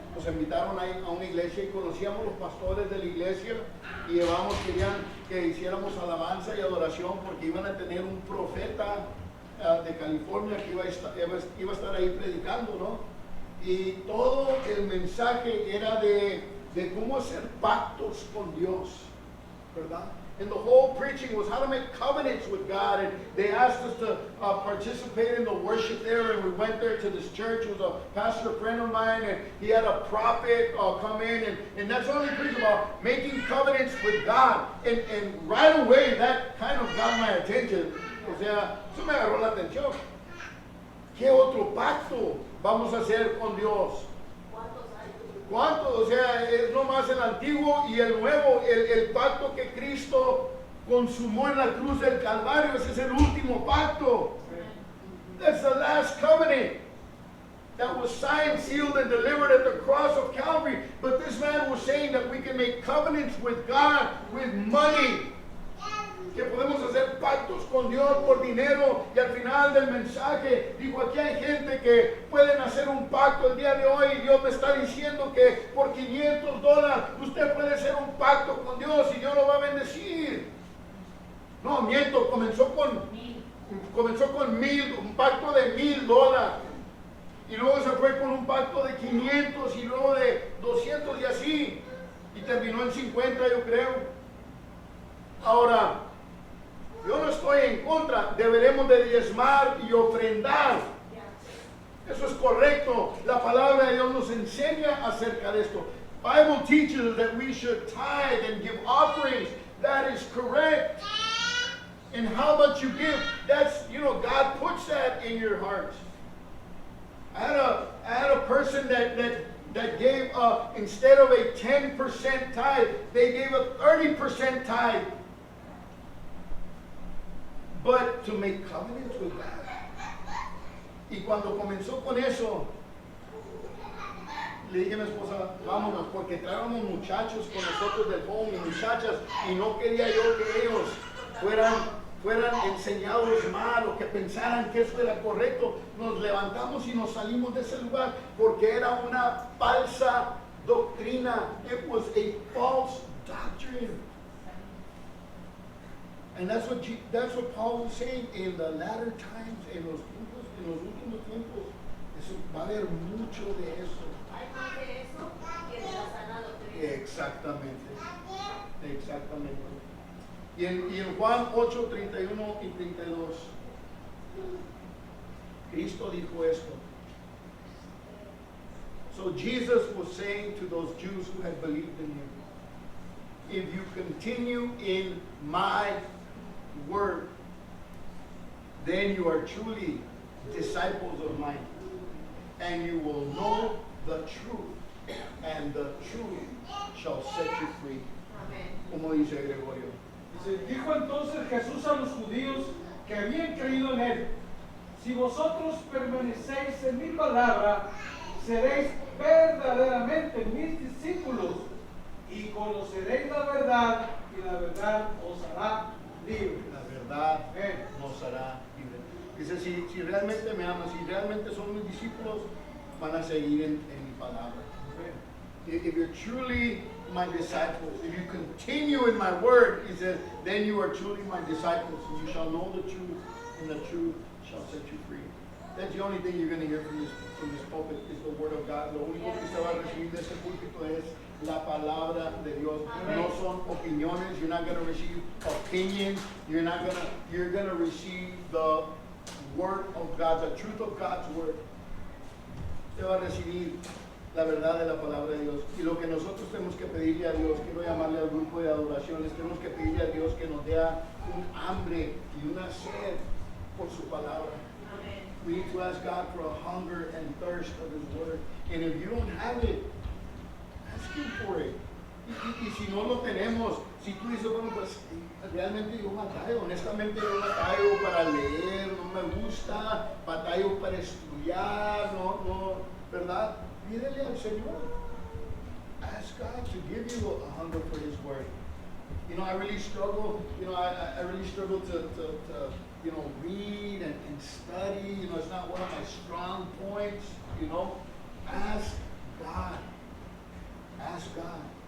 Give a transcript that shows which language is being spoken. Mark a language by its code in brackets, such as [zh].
[es] Nos invitaron a una iglesia y conocíamos los pastores de la iglesia y querían que hiciéramos alabanza y adoración porque iban a tener un profeta de California que iba a estar ahí predicando, ¿no? Y todo el mensaje era de cómo hacer pactos con Dios, ¿verdad? [en] And the whole preaching was how to make covenants with God. And they asked us to participate in the worship there. And we went there to this church. It was a pastor friend of mine. And he had a prophet come in. And that's all he preached about, making covenants with God. And right away, that kind of got my attention. [es] O sea, eso me agarró la atención. ¿Qué otro pacto vamos a hacer con Dios? ¿Cuántos? O sea, es nomás el antiguo y el nuevo, el pacto que Cristo consumó en la cruz del Calvario. Ese es el último pacto. [en] That's the last covenant that was signed, sealed, and delivered at the cross of Calvary. But this man was saying that we can make covenants with God with money. [es] Que podemos hacer pactos con Dios por dinero. Y al final del mensaje dijo, aquí hay gente que pueden hacer un pacto el día de hoy. Y Dios me está diciendo que por $500 usted puede hacer un pacto con Dios y Dios lo va a bendecir. No, miento, comenzó con 1,000, un pacto de $1,000. Y luego se fue con un pacto de 500 y luego de 200 y así. Y terminó en 50, yo creo. Ahora, yo no estoy en contra, deberemos de diezmar y ofrendar. Eso es correcto. La palabra de Dios nos enseña acerca de esto. [en] Bible teaches that we should tithe and give offerings. That is correct. And how much you give, that's, God puts that in your heart. I had a person that gave, instead of a 10% tithe, they gave a 30% tithe. But to make covenants with God. [es] Y cuando comenzó con eso, le dije a mi esposa, vámonos, porque traíamos muchachos con nosotros del home y muchachas, y no quería yo que ellos fueran enseñados mal o que pensaran que eso era correcto. Nos levantamos y nos salimos de ese lugar porque era una falsa doctrina. [en] It was a false doctrine. And that's what Paul was saying in the latter times, [es] en los últimos tiempos. Va a haber mucho de eso. Hay más de eso que de la sana doctrina. Exactamente. Y en Juan 8, 31 y 32, Cristo dijo esto. [en] So Jesus was saying to those Jews who had believed in him, if you continue in my word, then you are truly disciples of mine, and you will know the truth, and the truth shall set you free. [es] Como dice Gregorio. Dijo entonces Jesús a los judíos que habían creído en él: si vosotros permanecéis en mi palabra, seréis verdaderamente mis discípulos y conoceréis la verdad, y la verdad os hará libres. La verdad nos hará libres. Dice, si realmente me aman, si realmente son mis discípulos, van a seguir en mi palabra. [en] If you're truly my disciples, if you continue in my word, he says, then you are truly my disciples, and you shall know the truth, and the truth shall set you free. That's the only thing you're going to hear from this pulpit is the word of God. [es] Lo único que se va a recibir de este púlpito es la palabra de Dios. No son opiniones. [en] You're not going to receive opinions. You're going to receive the word of God, the truth of God's word. [es] Usted va a recibir la verdad de la palabra de Dios. Y lo que nosotros tenemos que pedirle a Dios, quiero llamarle al grupo de adoraciones, tenemos que pedirle a Dios que nos dé un hambre y una sed por su palabra. [en] We need to ask God for a hunger and thirst of his word. And if you don't have it, ask him for it. [es] Y si no lo tenemos, si tú dices, bueno, pues realmente yo batallo, honestamente yo batallo para leer, no me gusta, batallo para estudiar, no, ¿verdad? Pídele al Señor. [en] Ask God to give you a hunger for his word. I really struggle, I really struggle to read and study. It's not one of my strong points, Ask God. Ask God.